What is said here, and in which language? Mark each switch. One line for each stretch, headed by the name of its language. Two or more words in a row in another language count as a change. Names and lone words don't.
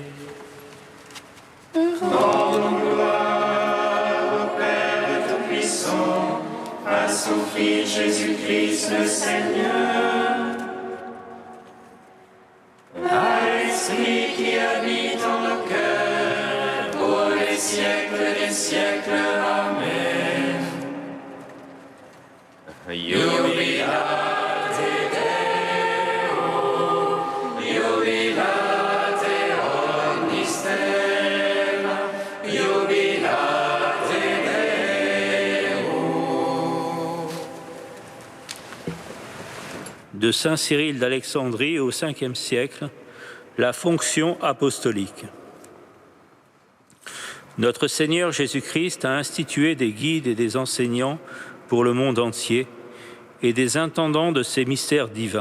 French: Rendons gloire au Père Tout-Puissant, à son Fils Jésus-Christ le Seigneur, à l'Esprit qui habite en nos cœurs, pour les siècles des siècles. Amen.
Latin: Jubilate Deo, jubilate omnis terra, jubilate Deo.
French: De saint Cyril d'Alexandrie au 5e siècle, la fonction apostolique. Notre Seigneur Jésus-Christ a institué des guides et des enseignants pour le monde entier et des intendants de ces mystères divins.